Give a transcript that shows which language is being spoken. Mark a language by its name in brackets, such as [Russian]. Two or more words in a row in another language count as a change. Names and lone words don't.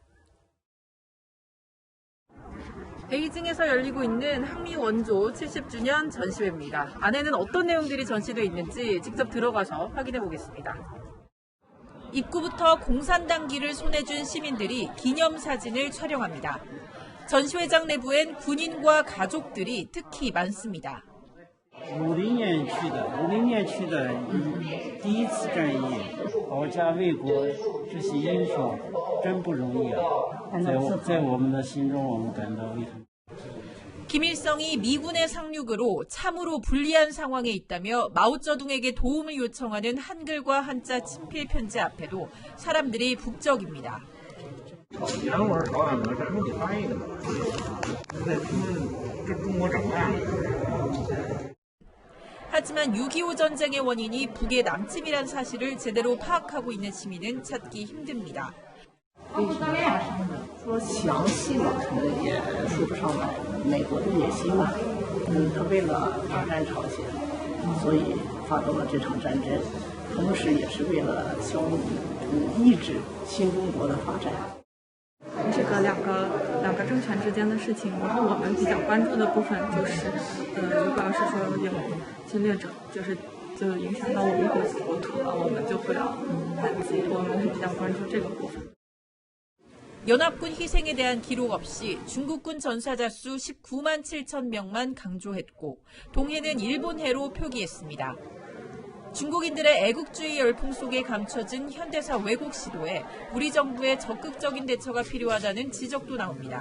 [Korean] 베이징에서 열리고 있는 항미 원조 70주년 전시회입니다. 안에는 어떤 내용들이 전시되어 있는지 직접 들어가서 확인해 보겠습니다. 입구부터 공산당기를 손에 쥔 시민들이 기념사진을 촬영합니다. 전시회장 내부엔 군인과 가족들이 특히 많습니다. [Chinese] 50 年去的，50年去的第一次战役，保家卫国这些英雄真不容易啊！在我们的心中，我们感到非常。 [Korean] 김일성이 미군의 상륙으로 참으로 불리한 상황에 있다며 마오쩌둥에게 도움을 요청하는 한글과 한자 친필 편지 앞에도 사람들이 북적입니다. 하지만 6.25 전쟁의 원인이 북의 남침이란 사실을 제대로 파악하고 있는 시민은 찾기 힘듭니다. [Chinese] 说详细了，可能也说不上来。美国的野心嘛，他为了打战朝鲜，所以发动了这场战争，同时也是为了抑制新中国的发展。这个两个政权之间的事情，然后我们比较关注的部分就是，如果要是说有侵略者，就影响到我们国土了，我们就会要反击。我们是比较关注这个部分。 [Korean] 연합군 희생에 대한 기록 없이 중국군 전사자 수 19만 7천 명만 강조했고 동해는 일본해로 표기했습니다. 중국인들의 애국주의 열풍 속에 감춰진 현대사 왜곡 시도에 우리 정부의 적극적인 대처가 필요하다는 지적도 나옵니다.